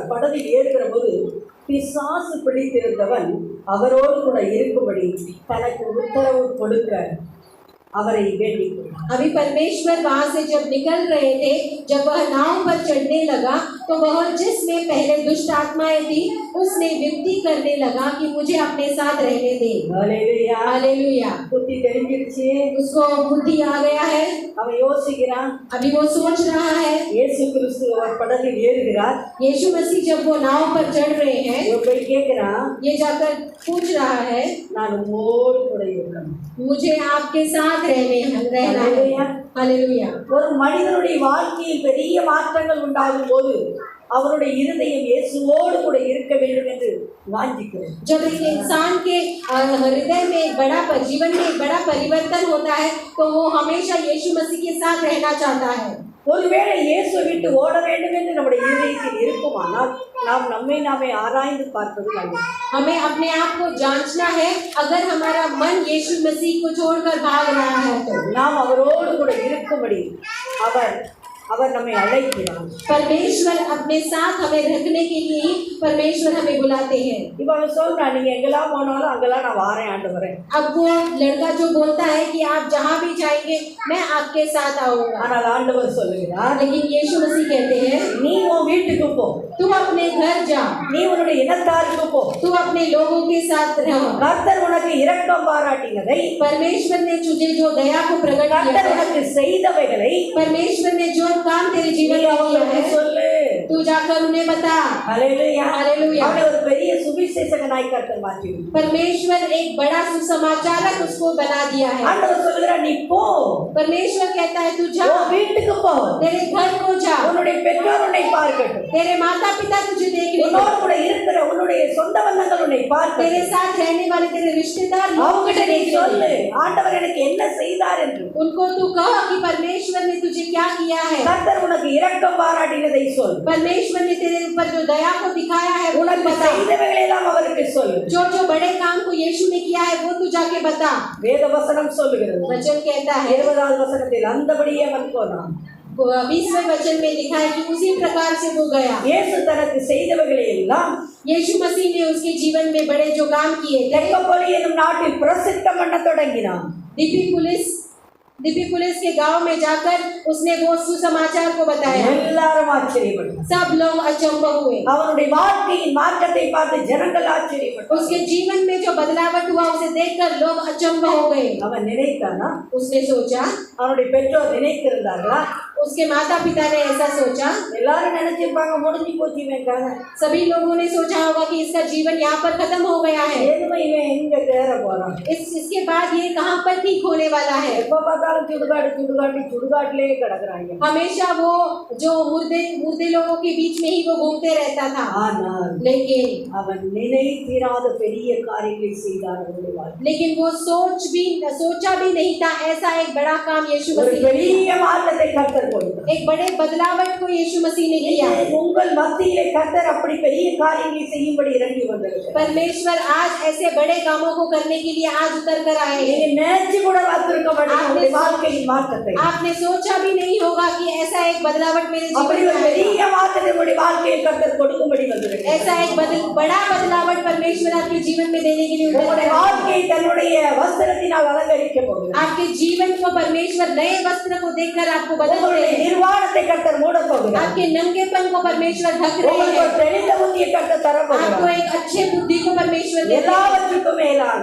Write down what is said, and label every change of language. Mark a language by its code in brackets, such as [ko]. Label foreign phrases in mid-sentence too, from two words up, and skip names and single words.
[ta] படவில் ஏறுகிற போது பிசாசு பிடித்திருந்தவன் அவரோடு கூட இருக்கும்படி தனக்கு உத்தரவு கொடுக்க அவரை வேண்டிக் கொண்டார். [hi] अभी परमेश्वर वहां से जब निकल रहे थे, जब वह नाव पर चढ़ने लगा तो वह जिसमें पहले दुष्ट आत्माएं थी उसने विनती करने लगा कि मुझे अपने साथ रहने दे। [ta] ஹல்லேலூயா. [hi] हालेलुया। [ta] புத்தி தெரிஞ்சிருச்சு. [hi] उसको बुद्धि आ गया है, [ta] அவன் யோசிக்கிறான். [hi] अभी वो सोच रहा है। [ta] இயேசு கிறிஸ்து அவர் படவில் ஏறுகிறார். [hi] यीशु मसीह जब वो नाव पर चढ़ रहे हैं, [ta] இவன் போய் கேட்கிறான், [hi] ये जाकर पूछ रहा है, [ta] நான் உம்மோடு கூட இருக்கணும். [hi] मुझे आपके साथ रहना है। हालेलुया। [ta] ஒரு மனிதனுடைய வாழ்க்கையில் பெரிய மாற்றங்கள் உண்டாகும் போது அவருடைய இருதயம் இயேசுவோடு கூட இருக்க வேண்டும் என்று வாஞ்சிக்கிறது. [hi] जब एक इंसान के हृदय में एक बड़ा जीवन में एक बड़ा परिवर्तन होता है तो वो हमेशा यीशु मसीह के साथ रहना चाहता है। [ta] ஒருவேளை இயேசு விட்டு ஓட வேண்டும் என்று நம்முடைய இருதயத்தில் இருக்குமானால் நாம் நம்மை நாமே ஆராய்ந்து பார்ப்பது நல்லது. [hi] हमें अपने आप को जांचना है। अगर हमारा मन यीशु मसीह को छोड़कर भाग रहा है तो [ta] நாம் அவரோடு கூட இருக்கும்படி அவர் நம்மை அழைக்கிறார். [hi] परमेश्वर अपने साथ हमें रखने के लिए ही परमेश्वर हमें बुलाते हैं। [ta] இப்போ அவன் சொல்றான், நீங்க எங்கெல்லாம் போனாலும் அங்கெல்லாம் நான் வாரேன் ஆண்டவரே. [hi] अब वो लड़का जो बोलता है कि आप जहाँ भी जाएंगे मैं आपके साथ आऊंगा, [ta] ஆனால் ஆண்டவர் சொல்லுகிறார், [hi] लेकिन यीशु मसीह कहते हैं [ta] நீ உன் வீட்டுக்கு போ, [hi] तू अपने घर जा, [ta] நீ உன்னுடைய இனத்தாருக்கு போ. [hi] तू अपने लोगों के साथ रह। [ta] கர்த்தர் உனக்கு இரக்கம் பாராட்டினதை, [hi] परमेश्वर ने तुझे जो दया को प्रकट किया [ta] கர்த்தர் [hi] है, [ta] உனக்கு செய்தவைகளை [hi] परमेश्वर ने जो काम तेरे जीवन [ta] நீ [hi] में किया [ta] அவர்களுக்கு [hi] है [ta] சொல்லு. [hi] तू जाकर उन्हें बता। [ta] ஹல்லேலூயா. [hi] हालेलुया। [ta] அவனை ஒரு பெரிய சுவிசேஷகனாய் கர்த்தர் மாற்றினார். [hi] परमेश्वर एक बड़ा सुसमाचारक उसको बना दिया है। [ta] ஆண்டவர் சொல்லுகிறார், நீ போ, [hi] परमेश्वर कहता है तू जा, [ta] உன் வீட்டுக்கு போ, [hi] तेरे घर को जा, [ta] உன்னுடைய பெற்றோர் உன்னை பார்க்கட்டும், [hi] तेरे माता पिता तुझे देखने [ta] உன்னோடு கூட இருக்கிற உன்னுடைய சொந்த பந்தங்கள் உன்னை [hi] तेरे [ta] பார்க்கட்டும். [hi] साथ रहने वाले तेरे रिश्तेदार लोग [ta] அவங்ககிட்ட [hi] तुझे [ta] நீ [hi] देखने [ta] சொல்லு, ஆண்டவர் எனக்கு என்ன செய்தார் என்று. [hi] उनको तू कह कि परमेश्वर ने तुझे क्या किया है। [ta] கர்த்தர் உனக்கு இரக்கம் பாராட்டினதை சொல். [hi] परमेश्वर ने तेरे ऊपर जो दया को दिखाया है वो तू [ta] உனக்கு [hi] बता। [ta] செய்தவைகளை எல்லாம் அவருக்கு சொல்லு. [hi] जो जो बड़े काम को यीशु ने किया है वो तू जाके बता। [ta] வேத வசனம் சொல்லுகிறது. [hi] वचन कहता है, [ta] 20வது வசனத்தில் அந்தபடியே அவன் போனான். [hi] 20वें वचन में लिखा है कि उसी प्रकार से वो गया। [ta] இயேசு தனக்கு செய்தவைகளை எல்லாம் [hi] यीशु मसीह ने उसके जीवन में बड़े जो काम किए थे [ta] தெக்கப்போலி என்னும் நாட்டில் பிரசித்தம் பண்ண தொடங்கினான். [hi] दिपी पुलिस के गांव में जाकर उसने वो सुसमाचार को बताया। [ta] எல்லாரும் ஆச்சரியப்பட்டார். [hi] सब लोग अचंभ हुए। [ta] அவனுடைய வாழ்க்கையின் மாற்றத்தை பார்த்து ஜனங்கள் ஆச்சரியப்பட்டார். [hi] उसके जीवन में जो बदलावट हुआ उसे देखकर लोग अचंभ हो गए। [ta] அவன் நினைத்தானா? [hi] उसने सोचा, [ta] அவனுடைய பெற்றோர் நினைத்திருந்தார்களா? [hi] उसके माता पिता ने ऐसा सोचा, [ta] எல்லாரும் நினைச்சிருப்பாங்க, முடிஞ்சு போச்சு இவன் கதை. [hi] सभी लोगों ने सोचा होगा कि इसका जीवन यहाँ पर खत्म हो गया है, [ta] எதுவும் इவன் எங்க தேற போறான். [hi] इसके बाद ये कहाँ पर ठीक होने वाला है। [ta] எப்ப பார்த்தாலும் சுடுகாட்டிலே கிடக்குறாங்க. [hi] हमेशा वो जो मुर्दे लोगों के बीच में ही वो घूमते रहता था। [ta] ஆனால் [hi] लेकिन [ta] அவன் நினைத்திராத பெரிய காரியங்களை செய்தார் அவனுடைய வாழ்க்கையில். [hi] लेकिन वो सोचा भी नहीं था ऐसा एक बड़ा काम यीशु [ta] ஒரு [hi] मसीह ने [ta] பெரிய மாற்றத்தை கர்த்தர் கொடுத்தார். [hi] एक बड़े बदलावट को यीशु मसीह ने किया। [ta] உங்கள் மத்தியிலே கர்த்தர் அப்படி பெரிய காரியங்களை செய்யும்படி இறங்கி வந்திருக்கிறார். [hi] परमेश्वर आज ऐसे बड़े कामों को करने के लिए आज उतर कर आए हैं। [ta] நீங்க நினைச்சு கூட பார்த்திருக்க மாட்டீங்க உங்களுடைய வாழ்க்கையின் மாற்றத்தை. [hi] आपने सोचा भी नहीं होगा कि ऐसा एक बदलावट मेरे [ta] அப்படி [hi] जीवन [ta] ஒரு [hi] में आएगा। [ta] பெரிய மாற்றத்தை உங்களுடைய வாழ்க்கையில் கர்த்தர் கொடுக்கும்படி வந்திருக்கிறார். [hi] ऐसा एक बड़ा बदलावट परमेश्वर आपके जीवन में देने के लिए उतर [ta] உங்களுடைய [hi] कर आए हैं। [ta] வாழ்க்கையை தன்னுடைய வஸ்திரத்தினால் அலங்கரிக்க போகிறார். [hi] आपके जीवन को परमेश्वर नए वस्त्र को देकर आपको बदल रहे [ta] உங்களுடைய [hi] हैं। [ta] நிர்வாணத்தை கர்த்தர் மூட போகிறார். [hi] आपके नंगेपन को परमेश्वर ढक रहे [ta] உங்களுக்கு [hi] हैं। [ta] ஒரு தெளிந்த புத்தியை கர்த்தர் தர [hi] आपको [ta] போகிறார். [hi] एक अच्छे बुद्धि को परमेश्वर दे रहे हैं। [ta] எல்லாவற்றையும் எல்லாருக்கும் மேலாக